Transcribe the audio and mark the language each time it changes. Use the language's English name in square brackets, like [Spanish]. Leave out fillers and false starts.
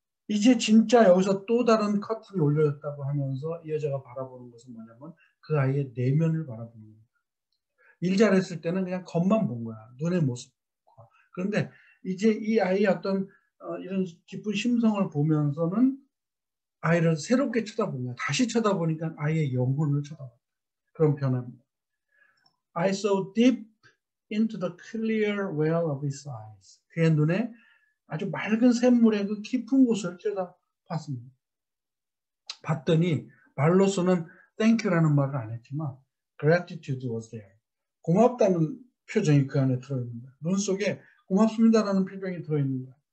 [Korean] 이제 진짜 여기서 또 다른 커튼이 올려졌다고 하면서 이 여자가 바라보는 것은 뭐냐면 그 아이의 내면을 바라보는 거예요. 일 잘했을 때는 그냥 겉만 본 거야. 눈의 모습과. 그런데 이제 이 아이의 어떤 이런 깊은 심성을 보면서는 아이를 새롭게 쳐다본 거야. 다시 쳐다보니까 아이의 영혼을 쳐다봐. 그런 변화입니다. [English] I saw deep into the clear well of his eyes. [Korean] 그의 눈에 아주 맑은 샘물의 그 깊은 곳을 쳐다봤습니다. 봤더니 말로서는 thank you라는 말을 안 했지만 [English] gratitude was there. [Korean] 고맙다는 표정이 그 안에 들어있습니다. 눈 속에 고맙습니다라는 표정이 들어있습니다.